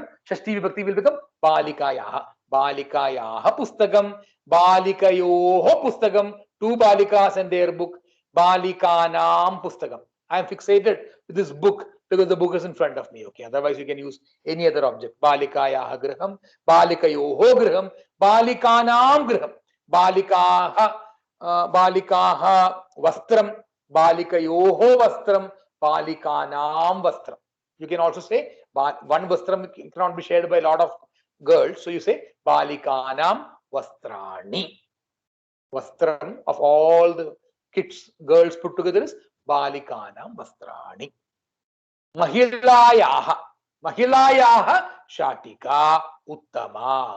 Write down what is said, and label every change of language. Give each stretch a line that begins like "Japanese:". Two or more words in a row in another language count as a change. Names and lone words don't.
Sanskrit: षष्ठी विभक्ति
English: will become
Sanskrit: बालिकायाः। बालिकायाः पुस्तकम्. बालिकयोः पुस्तकम्.
English: Two Balikas and their book.
Sanskrit: बालिकानां पुस्तकम्.
English: I am fixated with this book because the book is in front of me. Okay. Otherwise, you can use any other object.
Sanskrit: बालिकायाः गृहम्। बालिकयोः गृहम्। बालिकानां गृहम्. बालिकायाः वस्त्रम्. बालिकयोः वस्त्रम्। बालिकानां वस्त्रम्.
English: You can also say one Vastram cannot be shared by a lot of girls. So you say
Sanskrit: बालिकानां वस्त्राणि.
English: Vastram of all the kids, girls put together is
Sanskrit: बालिकानां वस्त्राणि. महिलायाः। महिलायाः शाटिका उत्तमा.